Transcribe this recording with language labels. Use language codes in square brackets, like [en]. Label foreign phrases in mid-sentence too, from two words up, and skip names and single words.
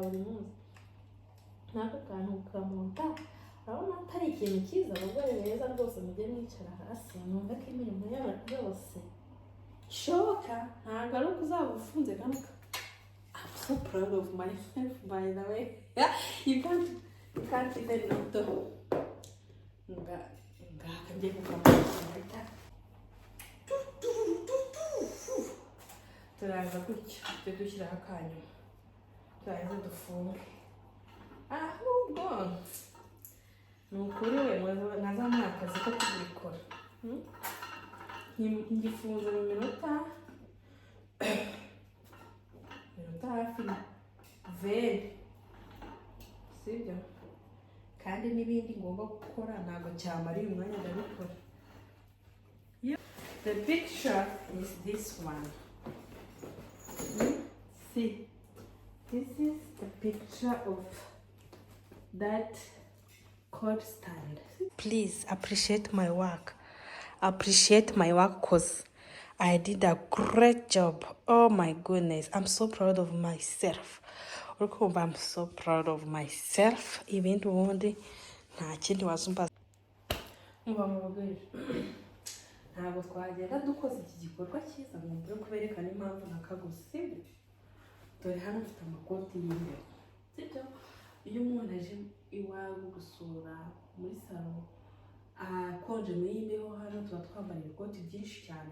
[rw] buri munsi n'aka kantu kamonta urabona atari ikintu cyiza abagore beza rwose mujye mwicara hasi numva ko imirimo y'abantu yose ishoboka ntabwo ari uko uzaba ufunze kandi [en] I'm so proud of myself by the way you can't even know [rw] ngaka ngiye kukamata turaza gutya tujye dushyiraho akanyu turaza dufunge ahubwo ni ukuri we nazamuye akazi ko kubikora ngifunze mu minota hafi 20 sibyo kandi n'ibindi ngomba gukora ntabwo cyamara uyu mwanya ndabikora. [en] The picture is this one. See, this is the picture of that called stand. Please appreciate my work. Appreciate my work because I did a great job. Oh my goodness. I'm so proud of myself. I'm so proud of myself. [rw] Even ubundi nta kindi wasumba. Ntabwo twagenda dukoze iki gikorwa cyiza ngo mbere kuberekana impamvu nakaguze. Dore hano mfite amakoti y'imbeho. Sibyo? Iyo umuntu aje iwawe gusura muri salo akonje muri imbeho hano tuba twambaye ibikoti byinshi cyane.